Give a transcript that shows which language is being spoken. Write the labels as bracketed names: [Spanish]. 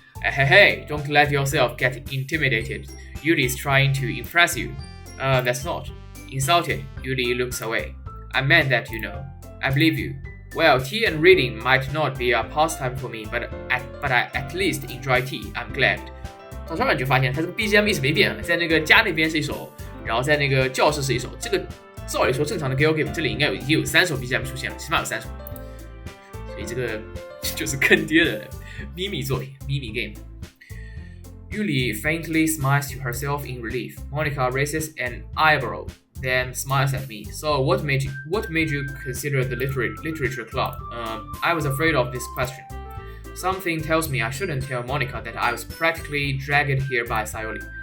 [English] Hey, don't let yourself get intimidated. Yuli is trying to impress you. That's not. Insulted, Yuli looks away. I meant that, I believe you. Well, tea and reading might not be a pastime for me, but I at least enjoy tea. I'm glad. [Chinese] 到这儿你就发现，它这个 BGM 一直没变，在那个家那边是一首，然后在那个教室是一首。这个照理说正常的 Girl Game 这里应该已经有3首 BGM 出现了，起码有3首。所以这个就是坑爹的咪咪作品，咪咪 Game。 [English] Yuli faintly smiles to herself in relief. Monica raises an eyebrow, then smiles at me. So what made you consider the literature club? I was afraid of this question. Something tells me I shouldn't tell Monica that I was practically dragged here by Sayori.